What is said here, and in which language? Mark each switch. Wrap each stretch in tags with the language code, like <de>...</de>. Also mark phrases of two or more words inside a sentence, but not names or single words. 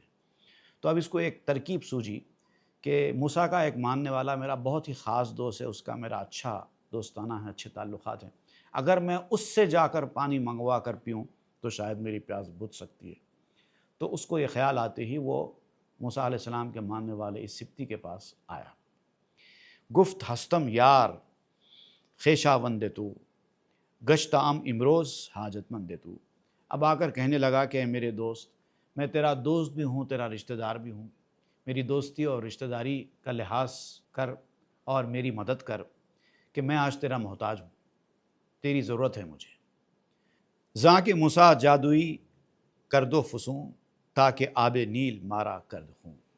<ur>تو اب اس کو ایک ترکیب سوجی کہ موسیٰ کا ایک ماننے والا میرا بہت ہی خاص دوست ہے، اس کا میرا اچھا دوستانہ ہے، اچھے تعلقات ہیں، اگر میں اس سے جا کر پانی منگوا کر پیوں تو شاید میری پیاس بجھ سکتی ہے۔ تو اس کو یہ خیال آتے ہی وہ موسیٰ علیہ السلام کے ماننے والے اس سبتی کے پاس آیا۔</ur> <fa>گفت ہستم یار خیشہ وندے تو گشت عام امروز حاجت مندے تو۔</fa> <ur>اب آ کر کہنے لگا کہ اے میرے دوست، میں تیرا دوست بھی ہوں، تیرا رشتہ دار بھی ہوں، میری دوستی اور رشتہ داری کا لحاظ کر اور میری مدد کر کہ میں آج تیرا محتاج ہوں، تیری ضرورت ہے مجھے۔</ur> <fa>زاں کہ موسیٰ جادوئی کر دو فسوں تاکہ آب نیل مارا کرد ہوں۔</fa>